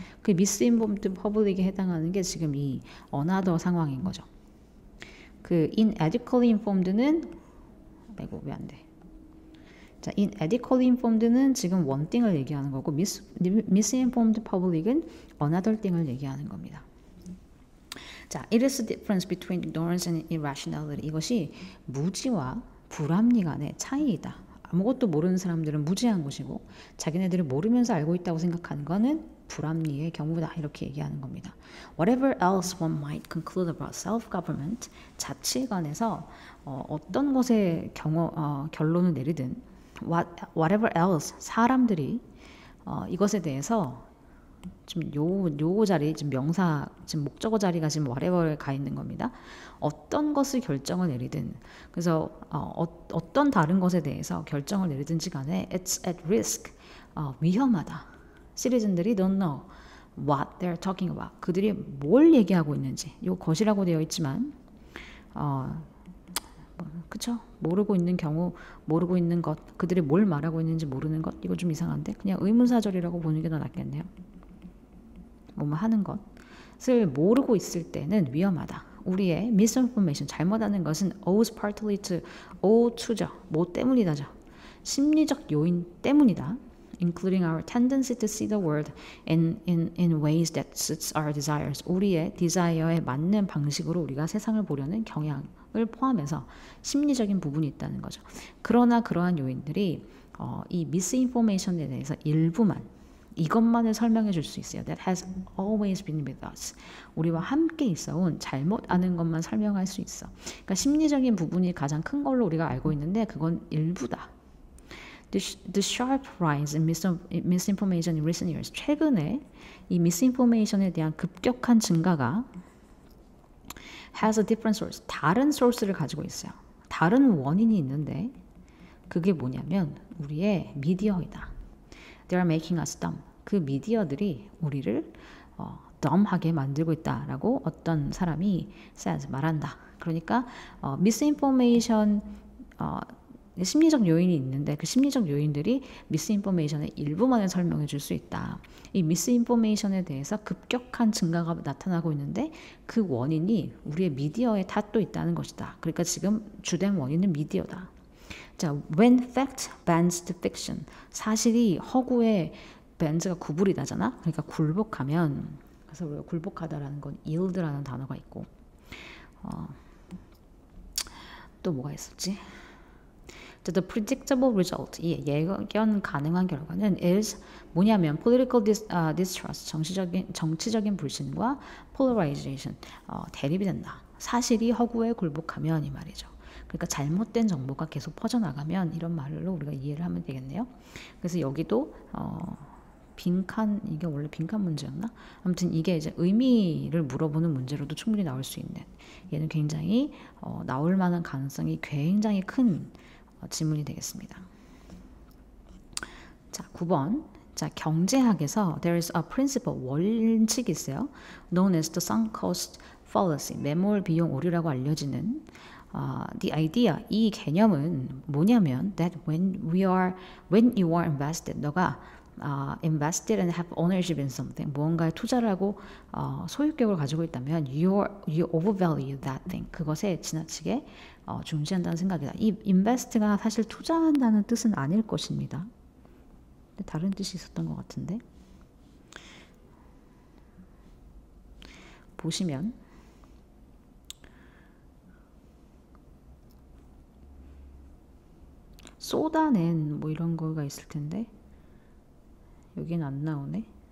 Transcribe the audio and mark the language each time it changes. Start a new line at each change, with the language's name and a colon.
Korean: 그
English: misinformed public
Korean: 에 해당하는 게 지금 이
English: another
Korean: 상황인 거죠. 그
English: inadequately informed
Korean: 는 왜 안 돼? 자,
English: inadequately informed
Korean: 는 지금
English: one thing
Korean: 을 얘기하는 거고
English: misinformed public
Korean: 은
English: another thing
Korean: 을 얘기하는 겁니다. 자,
English: it is the difference between ignorance and irrationality.
Korean: 이것이 무지와 불합리 간의 차이이다. 아무것도 모르는 사람들은 무지한 것이고 자기네들이 모르면서 알고 있다고 생각하는 것은 불합리의 경우다. 이렇게 얘기하는 겁니다.
English: Whatever else one might conclude about self-government,
Korean: 자치에 관해서 어떤 것에 결론을 내리든
English: whatever else,
Korean: 사람들이 이것에 대해서 지금 요 자리, 지금 명사, 지금 목적어 자리가 지금 whatever에 가 있는 겁니다. 어떤 것을 결정을 내리든, 그래서 어떤 다른 것에 대해서 결정을 내리든지 간에
English: it's at risk,
Korean: 위험하다. 시리즌들이
English: don't know what they're talking about.
Korean: 그들이 뭘 얘기하고 있는지, 요 것이라고 되어 있지만, 그쵸? 모르고 있는 경우, 모르고 있는 것, 그들이 뭘 말하고 있는지 모르는 것, 이거 좀 이상한데 그냥 의문사절이라고 보는 게 더 낫겠네요. 뭐뭐 하는 것을 모르고 있을 때는 위험하다. 우리의 misinformation, 잘못하는 것은
English: owes partly to
Korean: 죠. 뭐 때문이다죠. 심리적 요인 때문이다.
English: including our tendency to see the world in ways that suits our desires.
Korean: 우리의 desire에 맞는 방식으로 우리가 세상을 보려는 경향을 포함해서 심리적인 부분이 있다는 거죠. 그러나 그러한 요인들이 이 misinformation에 대해서 이것만을 설명해 줄 수 있어요.
English: That has always been with us.
Korean: 우리와 함께 있어온 잘못 아는 것만 설명할 수 있어. 그러니까 심리적인 부분이 가장 큰 걸로 우리가 알고 있는데 그건 일부다.
English: The sharp rise in misinformation in recent years.
Korean: 최근에 이 misinformation에 대한 급격한 증가가
English: has a different source.
Korean: 다른 소스를 가지고 있어요. 다른 원인이 있는데 그게 뭐냐면 우리의 미디어이다.
English: They are making us dumb.
Korean: 그 미디어들이 우리를 dumb하게 만들고 있다라고 어떤 사람이
English: says,
Korean: 말한다. 그러니까 misinformation 심리적 요인이 있는데 그 심리적 요인들이 misinformation의 일부만을 설명해 줄 수 있다. 이 misinformation에 대해서 급격한 증가가 나타나고 있는데 그 원인이 우리의 미디어의 탓도 있다는 것이다. 그러니까 지금 주된 원인은 미디어다. 자,
English: when fact bends to fiction.
Korean: 사실이 허구에 밴즈가 구불이 나잖아. 그러니까 굴복하면, 그래서 우리가 굴복하다라는 건 yield라는 단어가 있고, 또 뭐가 있었지?
English: The predictable result,
Korean: 예견 가능한 결과는
English: is
Korean: 뭐냐면
English: political distrust,
Korean: 정치적인 불신과
English: polarization,
Korean: 대립이 된다. 사실이 허구에 굴복하면 이 말이죠. 그러니까 잘못된 정보가 계속 퍼져나가면 이런 말로 우리가 이해를 하면 되겠네요. 그래서 여기도 이게 원래 빈칸 문제였나? 아무튼 이게 이제 의미를 물어보는 문제로도 충분히 나올 수 있는, 얘는 굉장히 나올 만한 가능성이 굉장히 큰 질문이 되겠습니다. 자, 9번. 자, 경제학에서
English: there is a principle,
Korean: 원칙이 있어요.
English: known as the sunk cost fallacy,
Korean: 매몰 비용 오류라고 알려지는
English: the idea,
Korean: 이 개념은 뭐냐면
English: that when you are invested,
Korean: 너가
English: invested and have ownership in something,
Korean: 무언가에 투자를 하고 소유격을 가지고 있다면
English: you overvalue that thing,
Korean: 그것에 지나치게 중시한다는 생각이다. 이 invest가 사실 투자한다는 뜻은 아닐 것입니다. 다른 뜻이 있었던 것 같은데 보시면 쏟아낸 뭐 이런 거가 있을 텐데 여기는 안 나오네.